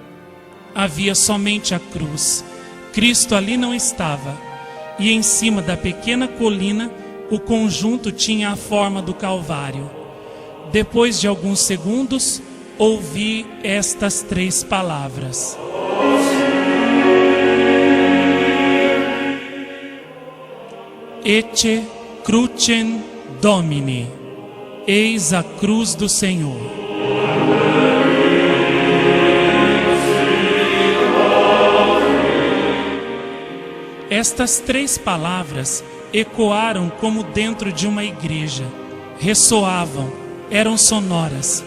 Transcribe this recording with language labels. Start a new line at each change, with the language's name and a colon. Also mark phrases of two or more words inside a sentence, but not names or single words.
Portuguese: Havia somente a cruz. Cristo ali não estava. E em cima da pequena colina, o conjunto tinha a forma do Calvário. Depois de alguns segundos, ouvi estas 3 palavras:
Latin: Ecce crucem Domini.
Portuguese: Eis a cruz do Senhor. Estas 3 palavras ecoaram como dentro de uma igreja. Ressoavam, eram sonoras.